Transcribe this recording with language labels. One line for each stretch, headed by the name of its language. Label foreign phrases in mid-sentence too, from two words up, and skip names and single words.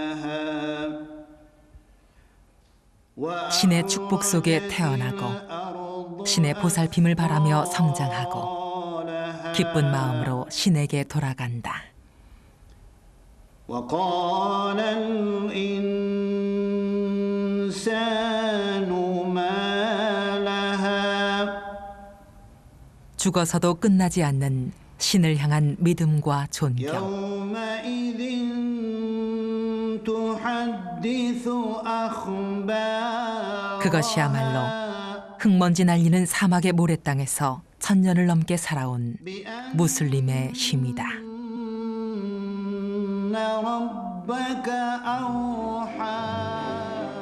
Korean: 신의 축복 속에 태어나고 신의 보살핌을 바라며 성장하고 기쁜 마음으로 신에게 돌아간다.
Arabic: وقال الإنسان ما لها
Korean: 죽어서도 끝나지 않는 신을 향한 믿음과 존경.
Arabic: يومئذ تحدث أخبارها
Korean: 그것이야말로 흙먼지 날리는 사막의 모래땅에서 1000년을 넘게 살아온 무슬림의 힘이다.
Arabic: ربك أوحى